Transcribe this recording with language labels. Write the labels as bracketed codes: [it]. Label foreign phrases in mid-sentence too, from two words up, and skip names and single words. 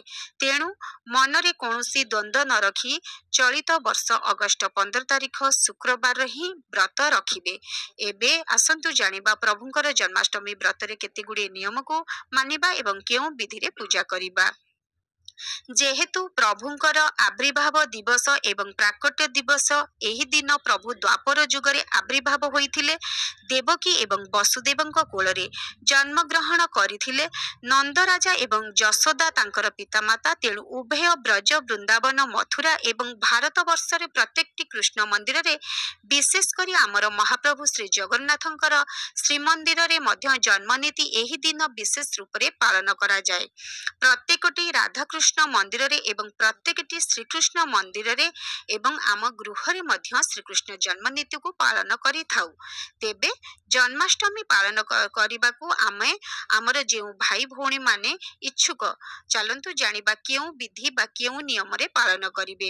[or] ତେଣୁ ମନରେ କୌଣସି ଦ୍ୱନ୍ଦ୍ୱ ନ ରଖି ଚଳିତ ବର୍ଷ ଅଗଷ୍ଟ 15 ତାରିଖ ଶୁକ୍ରବାର ହିଁ ବ୍ରତ ରଖିବେ। ଏବେ ଆସନ୍ତୁ ଜାଣିବା ପ୍ରଭୁଙ୍କର ଜନ୍ମାଷ୍ଟମୀ ବ୍ରତ ରେ କେତେ ଗୁଡ଼ି ନିୟମ କୁ ମାନିବା ଏବଂ କେଉଁ ବିଧି ରେ ପୂଜା କରିବା। ଯେହେତୁ ପ୍ରଭୁଙ୍କର ଆବିର୍ଭାବ ଦିବସ ଏବଂ ପ୍ରାକଟ୍ୟ ଦିବସ ଏହି ଦିନ ପ୍ରଭୁ ଦ୍ୱାପର ଯୁଗରେ ଆବିର୍ଭାବ ହୋଇଥିଲେ ଦେବକୀ ଏବଂ ବସୁଦେବଙ୍କ କୋଳରେ ଜନ୍ମ ଗ୍ରହଣ କରିଥିଲେ ନନ୍ଦ ରାଜା ଏବଂ ଯଶୋଦା ତାଙ୍କର ପିତାମାତା। ତେଣୁ ଉଭୟ ବ୍ରଜ ବୃନ୍ଦାବନ ମଥୁରା ଏବଂ ଭାରତ ବର୍ଷ ରେ ପ୍ରତ୍ୟେକଟି କୃଷ୍ଣ ମନ୍ଦିର ରେ ବିଶେଷ କରି ଆମର ମହାପ୍ରଭୁ ଶ୍ରୀ ଜଗନ୍ନାଥଙ୍କର ଶ୍ରୀମନ୍ଦିର ରେ ମଧ୍ୟ ଜନ୍ମ ନୀତି ଏହି ଦିନ ବିଶେଷ ରୂପ ରେ ପାଳନ କରା ଯାଏ। ପ୍ରତ୍ୟେକଟି ରାଧା କୃଷ୍ଣ ଶ୍ରୀକୃଷ୍ଣ ମନ୍ଦିରରେ ଏବଂ ପ୍ରତ୍ୟେକଟି ଶ୍ରୀକୃଷ୍ଣ ମନ୍ଦିରରେ ଏବଂ ଆମ ଗୃହରେ ମଧ୍ୟ ଶ୍ରୀକୃଷ୍ଣ ଜନ୍ମ ନୀତିକୁ ପାଳନ କରିଥାଉ। ତେବେ ଜନ୍ମାଷ୍ଟମୀ ପାଳନ କରିବାକୁ ଆମେ ଆମର ଯେଉଁ ଭାଇ ଭଉଣୀମାନେ ଇଚ୍ଛୁକ, ଚାଲନ୍ତୁ ଜାଣିବା କେଉଁ ବିଧି ବା କେଉଁ ନିୟମରେ ପାଳନ କରିବେ।